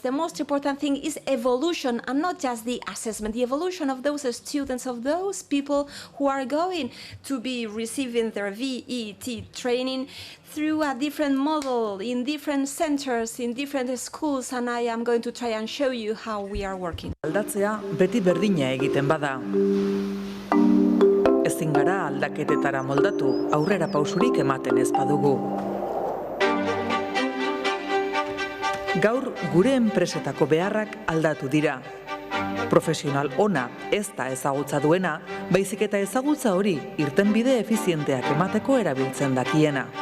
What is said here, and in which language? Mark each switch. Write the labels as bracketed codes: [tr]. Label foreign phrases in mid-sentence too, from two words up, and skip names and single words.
[en] The most important thing is evolution, and not just the assessment, the evolution of those students, of those people who are going to be receiving their VET training through a different model, in different centers, in different schools, and I am going to try and show you how we are working. [eu] Aldatzea beti berdina egiten bada. Ezin gara aldaketetara moldatu, aurrera pausurik ematen ez badugu. Gaur gure enpresetako beharrak aldatu dira. Profesional ona ez da ezagutza duena, baizik eta ezagutza hori irtenbide efizienteak emateko erabiltzen dakiena.